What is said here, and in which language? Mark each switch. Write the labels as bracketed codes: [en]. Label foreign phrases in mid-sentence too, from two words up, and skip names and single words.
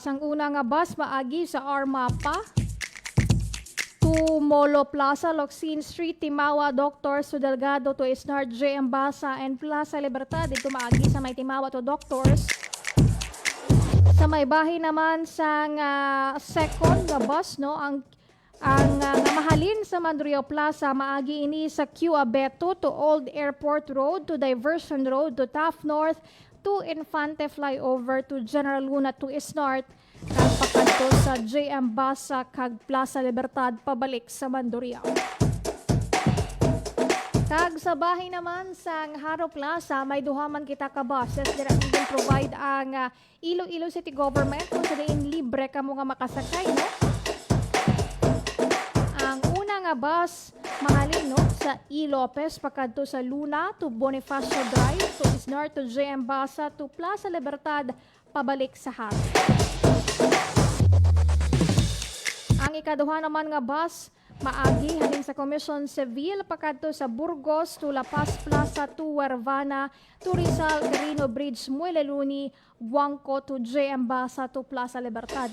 [hil] Ang una nga bus maagi sa Armapa to Molo Plaza, Locsin Street, Timawa, Doctors to Delgado to Isnar, JM Basa and Plaza Libertad. Dito maagi sa may Timawa to Doctors. Sa may bahin naman sang second nga bus no, ang mahalin sa Mandurriao Plaza maagi ini sa Q Abeto to Old Airport Road to Diversion Road to Taft North to Infante Flyover to General Luna to Isnart kag pakadto sa JM Basa kag Plaza Libertad pabalik sa Mandurriao. Kag sa bahay naman sa Haro Plaza may duha man kita ka buses dira din provide ang Iloilo City Government kung sa diin libre kamo nga makasakay no. Ang una nga bus mahalin no sa E. Lopez pakadto sa Luna to Bonifacio Drive to Isnar to JM Basa to Plaza Libertad pabalik sa Haro. Ang ikaduha naman nga bus maagi halin sa Commission Civil pakadto sa Burgos to La Paz Plaza to Huervana to Rizal Carino Bridge Mueleluni Guangco to JM Basa to Plaza Libertad.